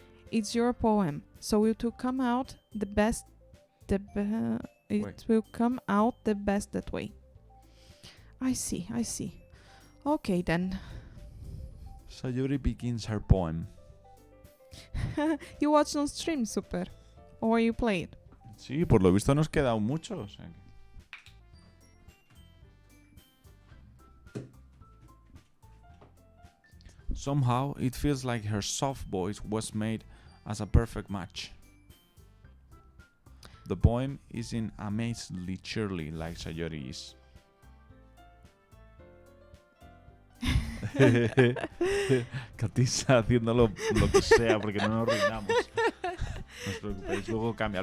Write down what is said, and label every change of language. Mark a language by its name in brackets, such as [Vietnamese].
[English] It's your poem, so it will come out the best. It will come out the best that way. I see. Okay then. Sayori begins her poem. You watched on stream, super. Or you played. [Spanish] Sí, por lo visto nos queda aún mucho. O sea que... [English] Somehow it feels like her soft voice was made as a perfect match. The poem isn't amazingly cheerly like Sayori is. [Spanish] Katisa haciendo lo que sea porque no nos arruinamos. No os preocupéis, luego cambia.